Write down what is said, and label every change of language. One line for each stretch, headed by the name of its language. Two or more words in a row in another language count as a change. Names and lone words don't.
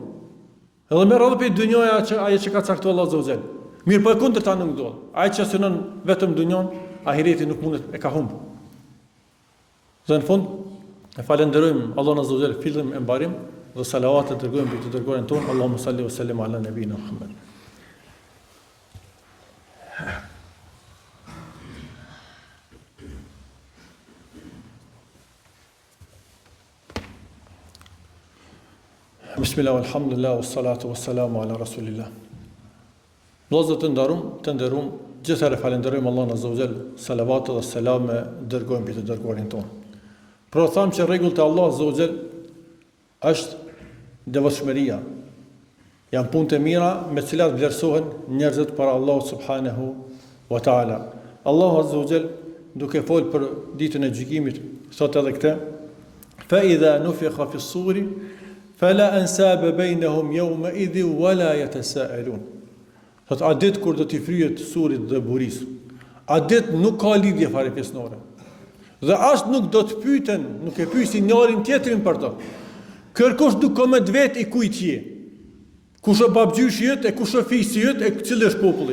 Albanian: Edhe me radhë për dunjoja aje që ka caktu Allah
Arabic: عز وجل.
Albanian: Mirë po e kundër ta nuk ndodhë. Ai që synon vetëm dunjon, ahiretin nuk mundet, e ka humbë. Dhe në fund, e falenderojmë Allah
Arabic: عز وجل
Albanian: fillim e mbarim, dhe salavatet dërgojmë për të dërgojnë tonë,
Arabic: اللهم صل وسلم على نبينا محمد. بسم الله الحمد لله والصلاة والسلام على رسول الله.
Albanian: Vëllezër të nderuam, gjithëherë falenderojmë Allahun
Arabic: عز وجل,
Albanian: salavatet dhe selame dërgojmë për të dërguarin tonë. Por thamë që rregullt e Allah
Arabic: عز وجل
Albanian: është devotshmëria. Janë punë të mira me të cilat vlerësohen njerëzit para Allahut
Arabic: سبحانه وتعالى.
Albanian: Allahu
Arabic: عز وجل
Albanian: duke folë për ditën e gjykimit, thotë edhe këtë:
Arabic: "فإذا نفخ في الصور فلا أنساب بينهم يومئذ ولا يتساءلون."
Albanian: Thotë a ditë kur do t'i fryhet surit dhe buris, a ditë nuk ka lidhje fare pjesnore. Dhe as nuk do të pyeten, nuk e pyesin njërin tjetrin për to. Kërkush nuk ka me vetë i kujt je. Kush është babgjyshi jët, e kush është fisi jët, e cili është populli.